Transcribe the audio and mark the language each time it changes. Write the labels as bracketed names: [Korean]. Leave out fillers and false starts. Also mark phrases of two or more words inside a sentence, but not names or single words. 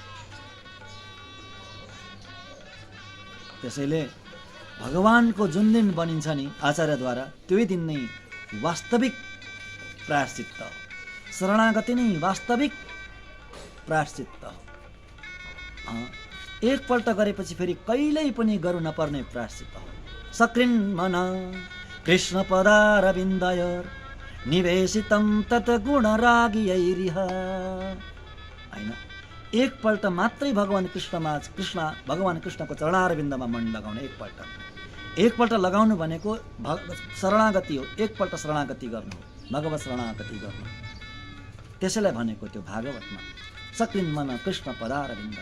[Nepali] त्यसैले भगवानको जुन दिन बनिन्छ नि आचार्यद्वारा, त्यही दिन नै वास्तविक प्रायश्चित्त, शरणागति नै वास्तविक प्रायश्चित्त। एकपल्ट गरेपछि फेरि कहिल्यै पनि गर्नु नपर्ने प्रायश्चित्त हो। [Sanskrit] सकृन्मन कृष्ण पदारविन्दयोर निवेशितं तत् गुणरागियैरिह। [Nepali] हैन, एकपल्ट मात्रै भगवान कृष्णको चरणारविन्दमा मन लगाउने। एकपल्ट लगाउनु भनेको शरणागति हो। एकपल्ट शरणागति गर्नु, भगवत शरणागति गर्नु। त्यसैलाई भनेको त्यो भागवतमा [Sanskrit] सकृन्मन कृष्ण पदारविन्दय।